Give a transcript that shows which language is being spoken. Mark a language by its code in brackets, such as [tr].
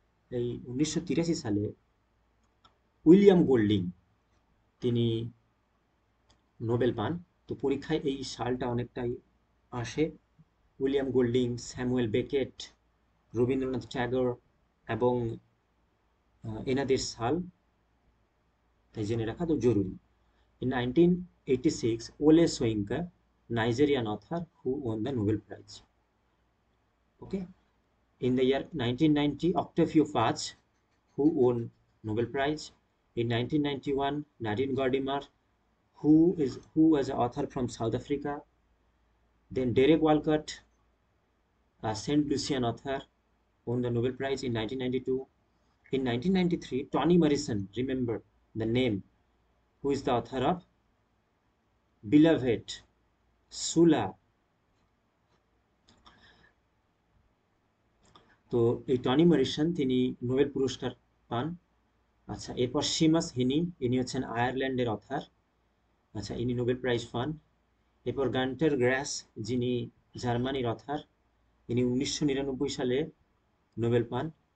[bn] এই 1983 সালে উইলিয়াম গোল্ডিং, তিনি নোবেল পান। তো পরীক্ষায় এই সালটা অনেকটাই আসে। William গোল্ডিং, Samuel Beckett, Rabindranath Tagore এবং এনাদের সাল তাই জেনে রাখা তো জরুরি। [en] In 1986, Ole Soyinka, Nigerian author who won the Nobel Prize. Okay. In the year 1990, Octavio Paz, who won Nobel Prize. In 1991, Nadine Gordimer, who was an author from South Africa. Then Derek Walcott, a Saint Lucian author, won the Nobel Prize in 1992. In 1993, Toni Morrison, remember the name, who is the author of Beloved, Sula. [bn] তো এই Toni Morrison, তিনি Nobel পুরস্কার পান। আচ্ছা, এরপর সিমাস হিনি, ইনি হচ্ছেন আয়ারল্যান্ডের অথার, আচ্ছা, ইনি নোবেল প্রাইজ পান। এরপর গান্টার গ্রাস, যিনি জার্মানির অথার, ইনি 1999 সালে নোবেল পান।